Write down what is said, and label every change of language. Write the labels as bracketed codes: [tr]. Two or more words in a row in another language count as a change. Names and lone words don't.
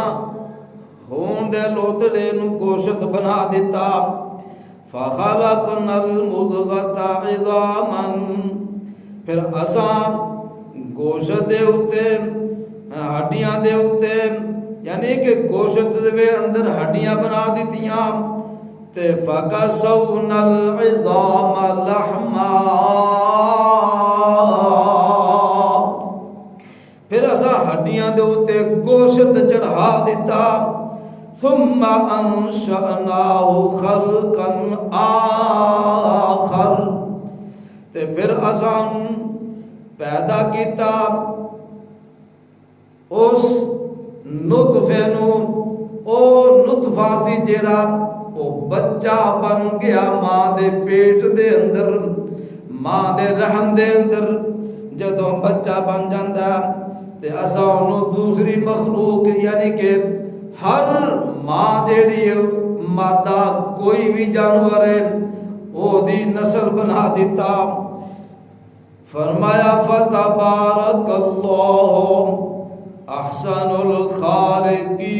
[pa] خون دے لوتھڑے نو گوشت بنا دیتا [ar] فخلقنا المضغۃ عظاما [pa] پھر اساں گوشت دے اوتے ہڈیاں دے اوتے یعنی کہ گوشت دے اندر ہڈیاں بنا دیتیاں تے [ar] فکسونا العظام لحما [pa] پھر اساں ہڈیاں دے اوتے گوشت چڑھا دیتا [ar] ثم انشأناہ خلقا آخر [pa] تے پھر اساں پیدا کیتا اس نطفے نو او نطفہ سی جیڑا او بچہ بن گیا ماں دے پیٹ دے اندر ماں دے رحم دے اندر جدوں بچہ بن جاندا تے اساں اونوں دوسری مخلوق یعنی کہ ہر ماں جیڑی مادہ کوئی بھی جانور ہے او دی نسل بنا دیتا فرمایا [ar] فتبارک اللہ احسن الخالقین